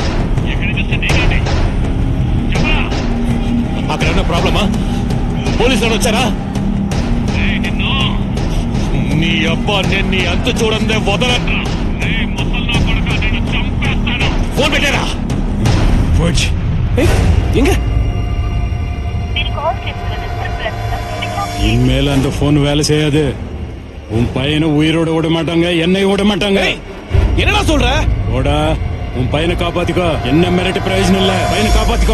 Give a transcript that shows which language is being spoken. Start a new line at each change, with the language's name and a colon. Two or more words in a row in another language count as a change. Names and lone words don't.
Telugu: అక్కడ ఏమన్నా ప్రాబ్లమా? పోలీసులు వచ్చారా? నీ అబ్బా, నేను నీ అంత చూడందే వదలరా. ఫోన్ పెట్టారా?
Tamil: இனிமேல அந்த போன் வேலை செய்யாது. உன் பையனை உயிரோட விட மாட்டாங்க, என்னை விட மாட்டாங்க. என்னடா சொல்ற? ஓடா, உன் பையனை காப்பாத்திக்கோ. என்ன மிரட்டி பிரயோஜனம் இல்ல, பையனை காப்பாத்திக்கோ.